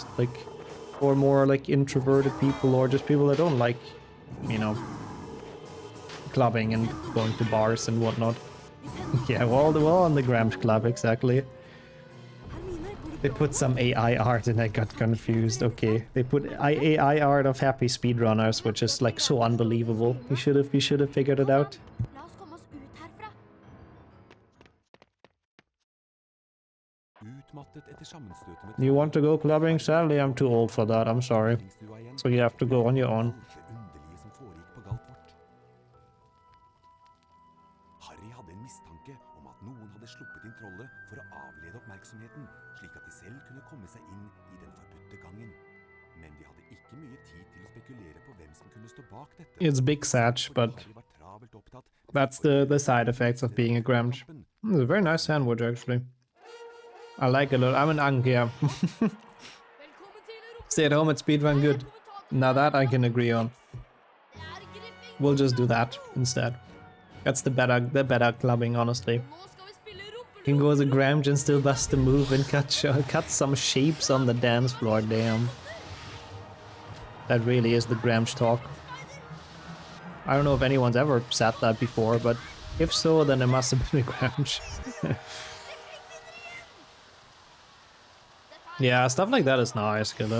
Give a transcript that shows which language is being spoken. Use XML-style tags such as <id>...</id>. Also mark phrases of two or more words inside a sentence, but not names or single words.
<en>Like, or more like introverted people or just people that don't like, you know, clubbing and going to bars and whatnot. Yeah, well on the Gramps Club, exactly. They put some AI art and I got confused. Okay, they put AI art of happy speedrunners, which is like so unbelievable. You should have figured it out.</en> <no>La oss komme oss ut herfra. Utmattet etter sammenstøtet med</no> <en>You want to go clubbing? Sadly, I'm too old for that. I'm sorry.</en> <no>treningsstua igjen.</no> <en>So you have to go on your own.</en> <no>Alt det underlige som foregikk på Galtvort. Harry hadde en mistanke om at noen hadde sluppet inn trollet for å avlede oppmerksomheten, slik at de selv kunne komme seg inn i den forbudte gangen. Men de hadde ikke mye tid til å spekulere på hvem som kunne stå bak dette.</no> <en>It's big satch, but</en> <no>Harry var travelt opptatt med</no> <en>that's the side effects of being a Gramps. It's a very nice sandwich, actually. I like it a lot. I'm an Ank, yeah.</en> <no>Velkommen til Europa.</no> <en>Stay at home at speedrun, good. Now that I can agree on.</en> <no>Det er griffing.</no> <en>We'll just do that instead. That's the better clubbing, honestly.</en> <no>Nå skal vi spille rumpeluft.</no> <en>You can go as a Gramps and still bust a move and cut some shapes on the dance floor, damn. That really is the Gramps talk. I don't know if anyone's ever said that before, but if so, then it must have been a Gramps. Yeah, stuff like that is nice, Skillet.</en>